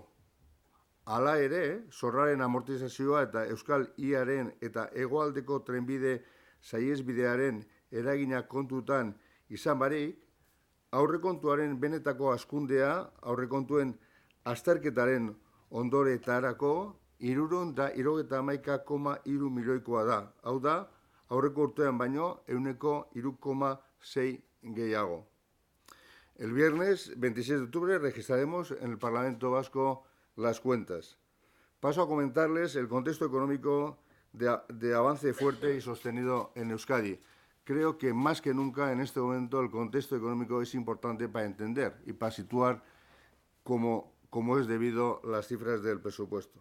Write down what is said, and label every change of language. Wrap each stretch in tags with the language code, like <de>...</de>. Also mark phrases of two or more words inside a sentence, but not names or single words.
<eu>Hala ere, zorraren amortizazioa eta Euskal I-aren eta hegoaldeko trenbide saihesbidearen eragina kontutan izan barik, aurrekontuaren benetako hazkundea aurrekontuen azterketaren ondoretarako 371,3 milioikoa da. Hau da, aurreko urtean baino ehuneko 3,6 gehiago.</eu> <es>El viernes 26 de octubre registraremos en el Parlamento Vasco las cuentas. Paso a comentarles el contexto económico de avance fuerte y sostenido en Euskadi. Creo que más que nunca en este momento el contexto económico es importante para entender y para situar como es debido las cifras del presupuesto.</es>